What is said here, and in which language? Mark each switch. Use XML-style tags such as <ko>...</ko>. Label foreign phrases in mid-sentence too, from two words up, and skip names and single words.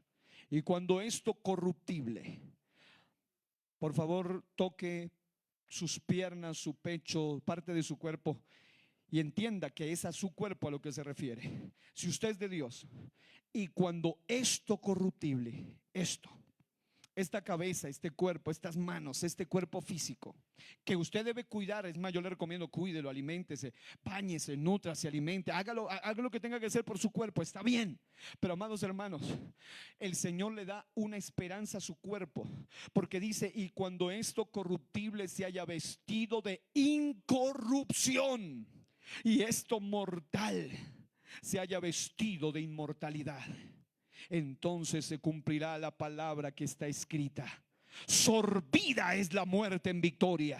<es>Y cuando esto corruptible, por favor toque sus piernas, su pecho, parte de su cuerpo, y entienda que es a su cuerpo a lo que se refiere. Si usted es de Dios, y cuando esto corruptible, esta cabeza, este cuerpo, estas manos, este cuerpo físico que usted debe cuidar, es más, yo le recomiendo: cuídelo, aliméntese, báñese, nútrase, alimente, haga lo que tenga que hacer por su cuerpo, está bien. Pero amados hermanos, el Señor le da una esperanza a su cuerpo, porque dice: y cuando esto corruptible se haya vestido de incorrupción y esto mortal se haya vestido de inmortalidad, entonces se cumplirá la palabra que está escrita: sorbida es la muerte en victoria.</es>